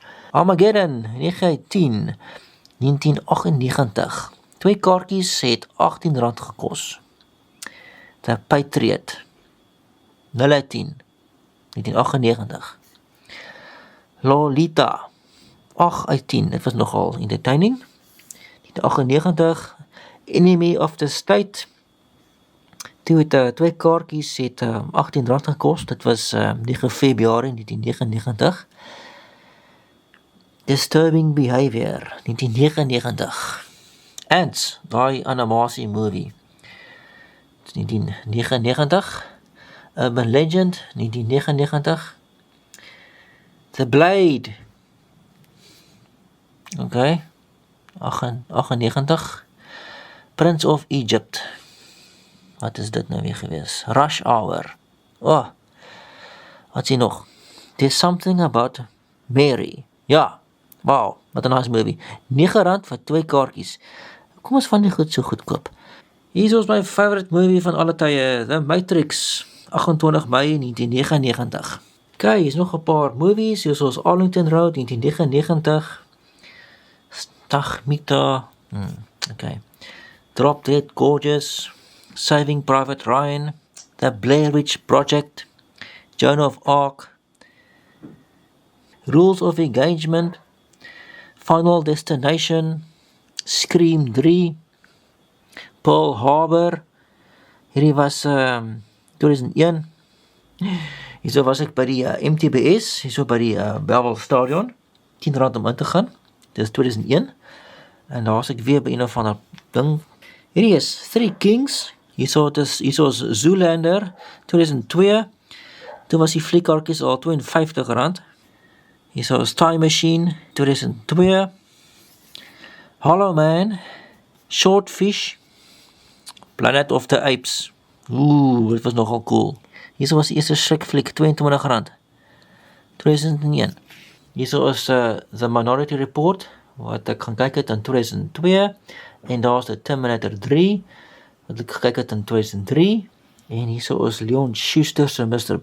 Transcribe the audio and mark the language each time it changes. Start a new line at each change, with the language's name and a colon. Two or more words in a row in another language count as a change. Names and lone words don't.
Afrikaans: Armageddon, 9 uit 10, 1998. 2 kaartjies het R18 gekos. The Patriot, 0 uit 10, 1998. Lolita, 8 uit 10, dit was nogal entertaining. 1998, Enemy of the State. Toe het 2 kaartjies het R18 gekos, dit was 9 Februarie 1999. Disturbing Behavior, 1999. Ants, daai animasie movie, 1999. Urban Legend, 1999. The Blade, okay, 98. Prince of Egypt, wat is dit nou weer gewees? Rush Hour, wat sien nog? There's Something About Mary, ja, wow, wat 'n nice movie. R9 vir 2 kaartjies. Kom ons van die goed so goedkoop. Hier is my
English: favorite movie
Afrikaans: van alle tye, The Matrix, 28 Mei 1999. Okay, hier is nog 'n paar movies, soos Arlington Road, 1999. Stagmita, okay. Drop Dead Gorgeous, Saving Private Ryan, The Blair Witch Project, Joan of Arc, Rules of Engagement, Final Destination, Scream 3, Pearl Harbor, hierdie was 2001, hierso was ek by die MTBS, hierso by die Bellville Stadion, R10 om in te gaan, dit is 2001, en daar was ek weer by een of ander ding. Hierdie is Three Kings, hierso is Zoolander, 2002, toe was die fliekkaartjies al R52, hierso is Time Machine, 2002, Hollow Man, Short Fish, Planet of the Apes, dit was nogal cool. Hierso was die eerste Shrek-fliek, R22, 2001. Hierso is The Minority Report, wat ek gaan kyk het in 2002, en daar is die Terminator 3, wat ek gekyk het in 2003, en hierso is Leon Schuster se Mr.